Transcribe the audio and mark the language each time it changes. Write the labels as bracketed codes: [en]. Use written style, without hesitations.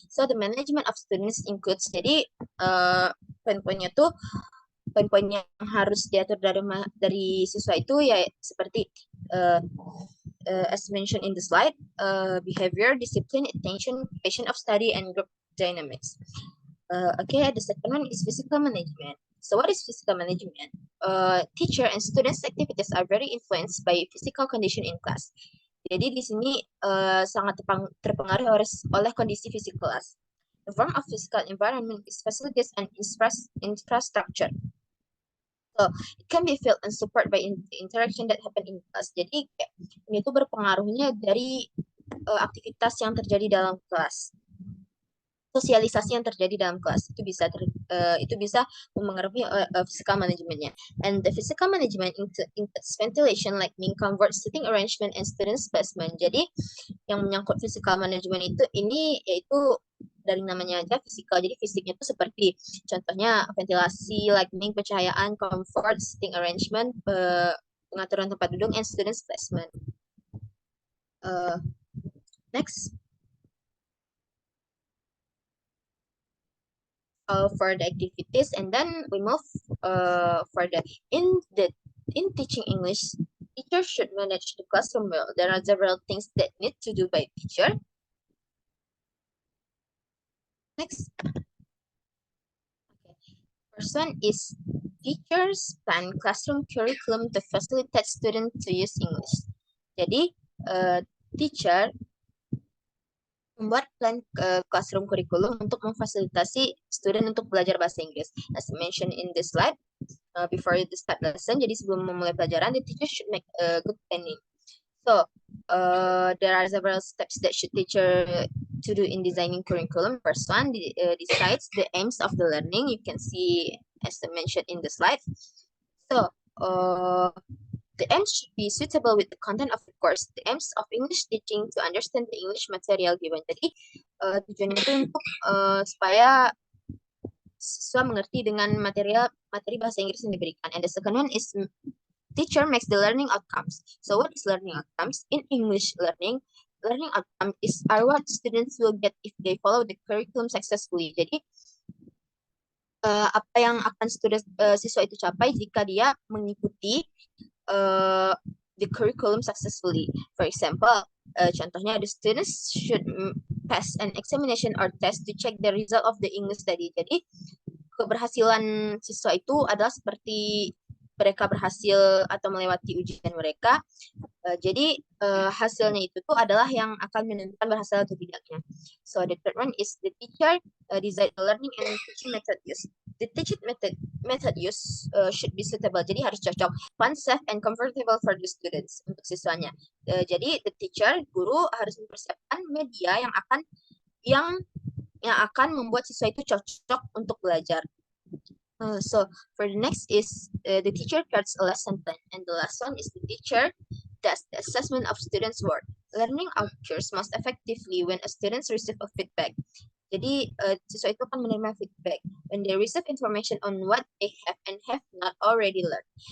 [en] So the management of students includes, [id] jadi poin-poinnya tuh poin-poin yang harus diatur dari siswa itu ya seperti [en] as mentioned in the slide, behavior, discipline, attention, passion of study, and group dynamics. Okay, the second one is physical management. So what is physical management? Teacher and students' activities are very influenced by physical condition in class. [id] Jadi di sini sangat terpengaruh oleh kondisi fisik kelas. [en] The form of physical environment is facilities and infrastructure. So it can be felt and support by the interaction that happen in class. [id] Jadi ini tuh berpengaruhnya dari aktivitas yang terjadi dalam kelas. Sosialisasi yang terjadi dalam kelas itu bisa memengaruhi physical managementnya. [en] And the physical management includes ventilation, lighting, comfort, seating arrangement, and student placement. [id] Jadi yang menyangkut physical management ini yaitu dari namanya aja fisikal. Jadi fisiknya itu seperti contohnya ventilasi, lighting, pencahayaan, comfort, seating arrangement, pengaturan tempat duduk, [en] and student placement. Next. For the activities, and then we move for in teaching English, teachers should manage the classroom well. There are several things that need to do by teacher. Next. Okay. First one is teachers plan classroom curriculum to facilitate students to use English. [id] Jadi teacher membuat plan classroom curriculum untuk memfasilitasi student untuk belajar bahasa Inggris. [en] As mentioned in this slide, before the start lesson, [id] jadi sebelum memulai pelajaran, [en] the teacher should make a good planning. So, there are several steps that should teacher to do in designing curriculum. First one, decides the aims of the learning. You can see as mentioned in the slide. So, the aims should be suitable with the content of the course. The aims of English teaching to understand the English material given. [id] Jadi tujuannya itu untuk supaya siswa mengerti dengan materi bahasa Inggris yang diberikan. [en] And the second one is teacher makes the learning outcomes. So what is learning outcomes? In English learning outcome are what students will get if they follow the curriculum successfully. [id] Jadi apa yang akan siswa itu capai jika dia mengikuti [en] the curriculum successfully. For example, contohnya the students should pass an examination or test to check the result of the English study. [id] Jadi keberhasilan siswa itu adalah seperti mereka berhasil atau melewati ujian mereka. Jadi hasilnya itu tuh adalah yang akan menentukan berhasil atau tidaknya. [en] So the third one is the teacher design the learning and teaching method use. The teaching method use should be suitable. [id] Jadi harus cocok, [en] fun, safe, and comfortable for the students [id] untuk siswanya. Jadi the teacher, guru harus mempersiapkan media yang akan membuat siswa itu cocok untuk belajar. [en] So for the next is the teacher creates a lesson plan, and the last one is the teacher does the assessment of students' work. Learning occurs most effectively when a student receives a feedback. [id] Jadi siswa itu akan menerima [en] feedback when they receive information on what they have and have not already learned.